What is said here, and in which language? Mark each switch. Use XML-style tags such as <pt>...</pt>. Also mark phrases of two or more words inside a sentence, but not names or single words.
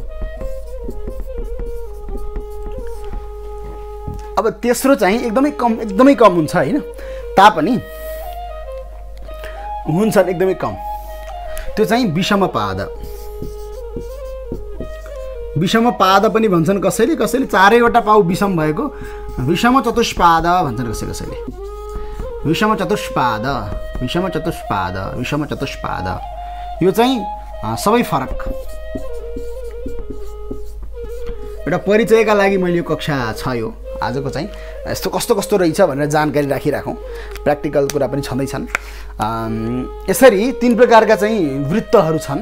<ne>अब तेस्रो चाहिँ एकदमै कम हुन्छ होइन, तापनि हुन्छन् एकदमै कम, त्यो चाहिँ विषमपाद। विषमपाद पनि भन्छन् कसैले, कसैले 4वटा पाउ विषम भएको विषम चतुष्पाद भन्छन्, कसैले विषम चतुष्पाद, विषम चतुष्पाद, विषम चतुष्पाद। यो चाहिँ सबै फरक। एउटा परिचयका लागि मैले यो कक्षा छ यो आजको चाहिँ यस्तो कस्तो कस्तो रहेछ भनेर जानकारी राखिराखौँ, प्र्याक्टिकल कुरा पनि छँदैछन्। यसरी 3 प्रकारका चाहिँ वृत्तहरू छन्।</ne>